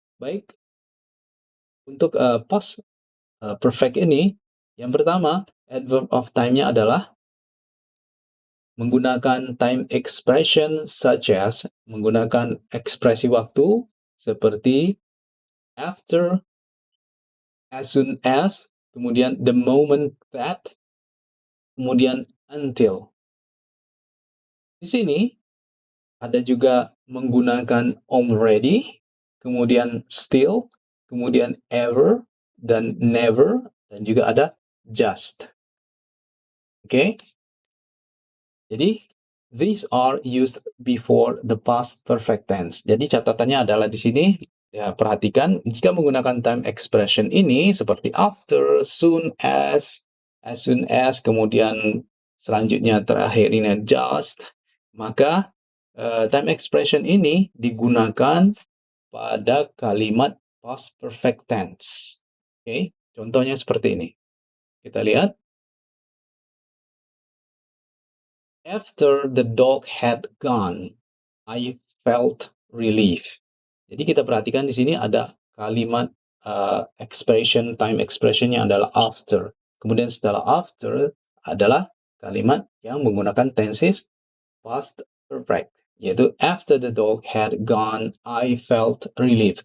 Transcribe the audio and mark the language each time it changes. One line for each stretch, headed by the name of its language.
Indonesian: Baik, untuk past perfect ini, yang pertama adverb of time-nya adalah menggunakan
English: time expression such as,
Indonesian: menggunakan ekspresi waktu seperti after, as soon as, kemudian the moment that, kemudian until. Di sini ada juga menggunakan already, kemudian still, kemudian ever, dan never, dan juga ada just. Oke?
English: Jadi, these are used before the past perfect tense.
Indonesian: Jadi catatannya adalah di sini, ya perhatikan jika menggunakan time expression ini seperti after, as soon as, kemudian selanjutnya terakhir ini just, maka time expression ini digunakan pada kalimat past perfect tense. Oke, contohnya seperti ini. Kita lihat.
English: After the dog had gone, I felt relief.
Indonesian: Jadi kita perhatikan di sini ada kalimat expression, time expressionnya adalah after. Kemudian setelah after adalah kalimat yang menggunakan tenses past perfect, yaitu
English: after the dog had gone, I felt relief.